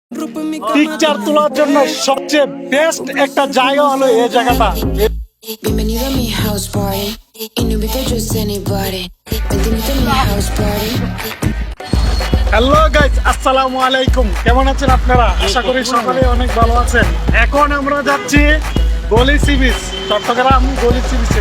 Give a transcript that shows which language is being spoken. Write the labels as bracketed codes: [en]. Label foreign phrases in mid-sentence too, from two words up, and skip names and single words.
[bn] পিকচার তোলার জন্য সবচেয়ে বেস্ট একটা জায়গা হলো এই জায়গাটা। [es] Bienvenido a mi [en] house party. [es] Y no invito [en] just anybody. [es] Vente, invito a mi [en] house party. [bn] হ্যালো গাইস, [ar] السلام عليكم. [bn] কেমন আছেন আপনারা? আশা করি সকলে অনেক ভালো আছেন। এখন আমরা যাচ্ছি গলি সি বিচ, চট্টগ্রাম গলি সি বিচে।